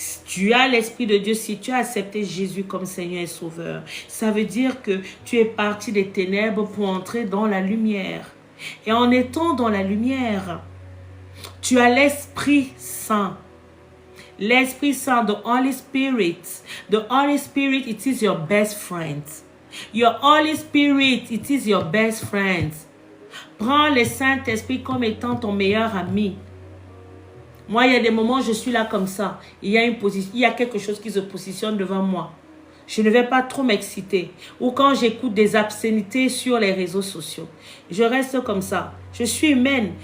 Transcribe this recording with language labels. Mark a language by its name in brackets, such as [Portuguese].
[French] Tu as l'Esprit de Dieu si tu as accepté Jésus comme Seigneur et Sauveur. Ça veut dire que tu es parti des ténèbres pour entrer dans la lumière. Et en étant dans la lumière, tu as l'Esprit Saint. L'Esprit Saint, [English] the Holy Spirit. The Holy Spirit, it is your best friend. Your Holy Spirit, it is your best friend. [French] Prends le Saint-Esprit comme étant ton meilleur ami. Moi, il y a des moments où je suis là comme ça. Il y a quelque chose qui se positionne devant moi. Je ne vais pas trop m'exciter. Ou quand j'écoute des obscénités sur les réseaux sociaux. Je reste comme ça. Je suis humaine.